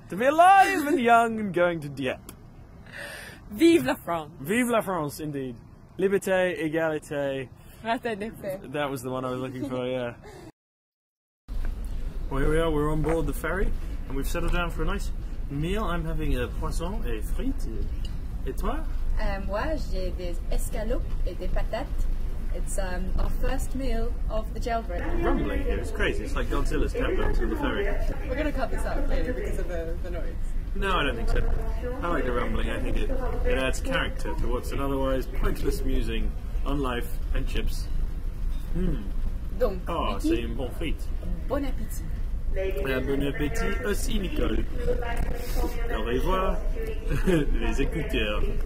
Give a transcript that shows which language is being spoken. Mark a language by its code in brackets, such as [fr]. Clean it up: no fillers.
[en] To be alive and young and going to Dieppe. [fr] Vive la France. Vive la France, [en] indeed. [fr] Liberté, égalité. Fraternité. [en] That was the one I was looking for, yeah. Well, here we are. We're on board the ferry, and we've settled down for a nice meal. I'm having a [fr] poisson et frites. Et toi? Moi, j'ai des escalopes et des patates. [en] It's our first meal of the jailbreak. Rumbling here. It's crazy. It's like Godzilla's countdown to the ferry. We're going to cut this out clearly because of the noise. No, I don't think so. I like the rumbling. I think it adds character to what's an otherwise pointless musing on life and chips. [fr] Donc, C'est une bonne frite. Bon appétit. Bon appétit aussi, Nicole. Au revoir, les écouteurs.